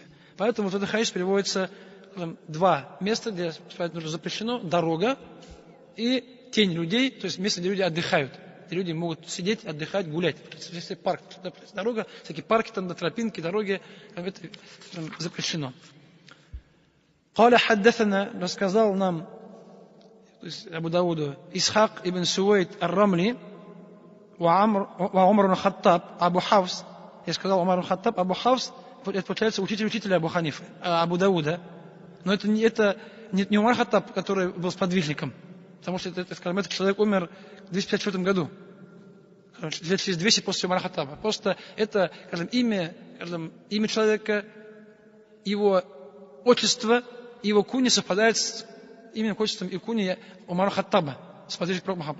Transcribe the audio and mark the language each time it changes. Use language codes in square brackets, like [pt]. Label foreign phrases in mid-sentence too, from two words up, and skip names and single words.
[ru] Поэтому в этот хадис приводится два места, где справлять нужду запрещено: дорога и тень людей, то есть место, где люди отдыхают, где люди могут сидеть, отдыхать, гулять. Если парк, дорога, всякие парки, там, тропинки, дороги, это запрещено. [ar] قال حدثنا, [ru] рассказал нам, то есть Абу Дауду, Исхак ибн Сувейд ар-Рамли, Умар ибн Хаттаб, Абу Хафс. Я сказал Умар ибн Хаттаб, Абу Хафс, это получается учителя Абу Ханифы, Абу Дауда. Но это не Умар Хаттаб, который был сподвижником, потому что этот человек умер в 254 году, лет через 200 после Умара Хаттаба. Просто это, имя человека, его отчество, его куни совпадает с именем, отчеством и куни Умара Хаттаба, сподвижник пророка Мухаммада.